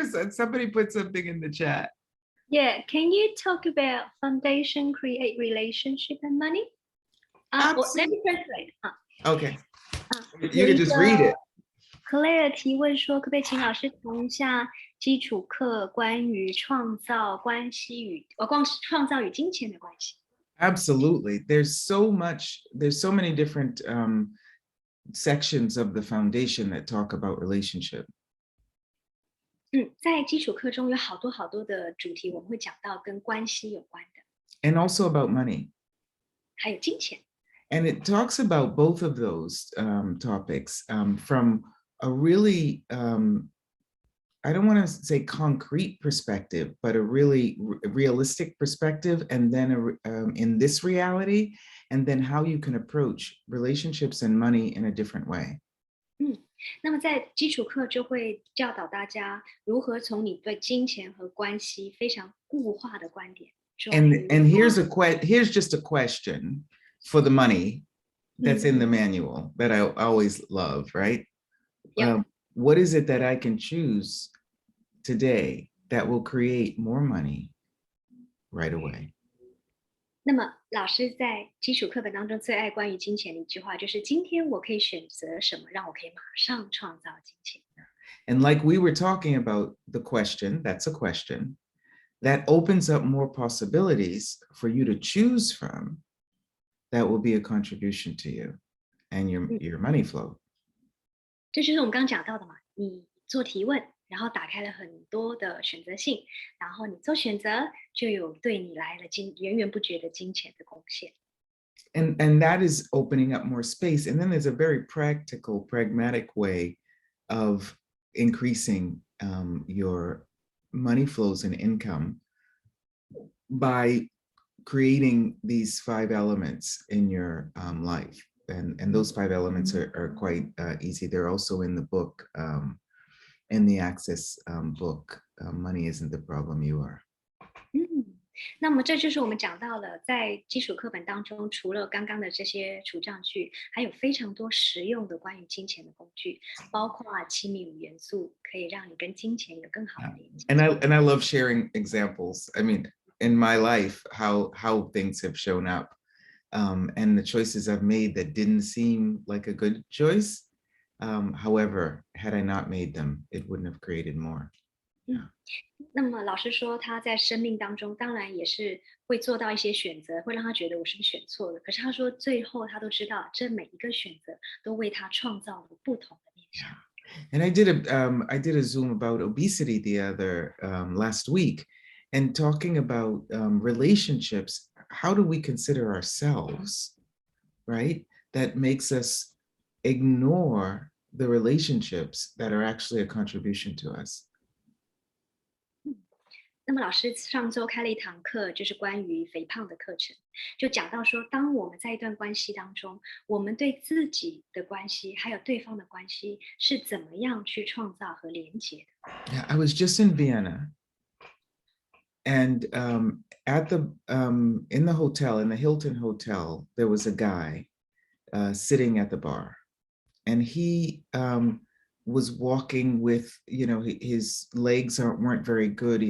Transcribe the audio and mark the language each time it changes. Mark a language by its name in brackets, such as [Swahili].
[English] Somebody put something in the chat. Yeah, can you talk about foundation create relationship and money? Let me translate. Okay. You [Chinese] 有 [English] can [Chinese] 一 [English] just [Chinese] 个 [English] read it. [Chinese] Claire 提问说，可不可以请老师谈一下基础课关于创造关系与创造与金钱的关系？ [English] Absolutely. There's so many different sections of the foundation that talk about relationship. [Chinese] 在基础课中有好多好多的主题，我们会讲到跟关系有关的， [English] And also about money. [Chinese] 还有金钱。 [English] And it talks about both of those topics from a really, I don't want to say concrete perspective, but a really realistic perspective, and then in this reality, and then how you can approach relationships and money in a different way. [Chinese] 那么在基础课就会教导大家如何从你对金钱和关系非常固化的观点。 [English] And here's just a question for the money that's in the manual that I always love, right? Yep. What is it that I can choose today that will create more money right away? [Chinese] 那么老师在基础课本当中最爱关于金钱的一句话就是今天我可以选择什么让我可以马上创造金钱。 [English] And like we were talking about the question, that's a question, that opens up more possibilities for you to choose from that will be a contribution to you and your money flow. [Chinese] 这就是我们刚刚讲到的嘛，你做提问，然后打开了很多的选择性，然后你做选择，就有对你来了源源不绝的金钱的贡献。 [English] And that is opening up more space. And then there's a very practical, pragmatic way of increasing your money flows and income by creating these 5 elements in your life. And those 5 elements are quite easy. They're also in the book, in the Access book, Money Isn't the Problem, You Are. [Chinese] 那么这就是我们讲到了，在基础课本当中，除了刚刚的这些除障句，还有非常多实用的关于金钱的工具，包括亲密五元素，可以让你跟金钱有更好的连接。 [English] And I love sharing examples. I mean, in my life, how things have shown up, and the choices I've made that didn't seem like a good choice. However, had I not made them, it wouldn't have created more. [Chinese] 那么老师说他在生命当中当然也是会做到一些选择，会让他觉得我是不是选错了，可是他说最后他都知道这每一个选择都为他创造了不同的面向。 [English] And I did a Zoom about obesity the other last week, and talking about relationships. How do we consider ourselves, right? That makes us ignore the relationships that are actually a contribution to us. [Chinese] 那么老师上周开了一堂课，就是关于肥胖的课程，就讲到说，当我们在一段关系当中，我们对自己的关系还有对方的关系是怎么样去创造和连接的。 [English] Yeah, I was just in Vienna, and at the in the hotel, in the Hilton Hotel, there was a guy sitting at the bar, and he was walking with, his legs weren't very good.